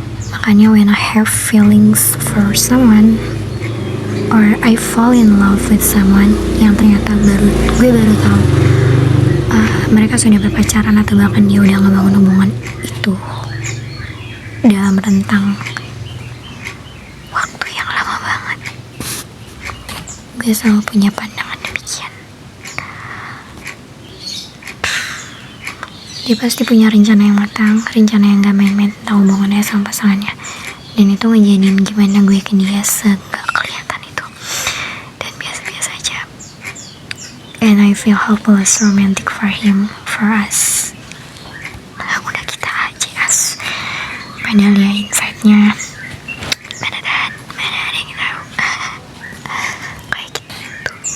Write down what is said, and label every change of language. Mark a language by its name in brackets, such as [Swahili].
[Indonesian] Makanya [English] when I have feelings for someone or I fall in love with someone [Indonesian] yang ternyata gue baru tahu mereka sudah berpacaran atau bahkan dia udah ngebangun hubungan itu dalam rentang waktu yang lama banget, gue selalu punya pandangan demikian. Dia pasti punya rencana yang matang, rencana yang gak main-main tentang hubungannya sama pasangannya, dan itu ngejadiin gimana gue ke dia segak kelihatan itu dan biasa-biasa aja. [English] And I feel hopeless romantic for him, for us. [Indonesian] Udah kita aja as. Padahal ya insight-nya mana ada yang tahu. Kayak gitu.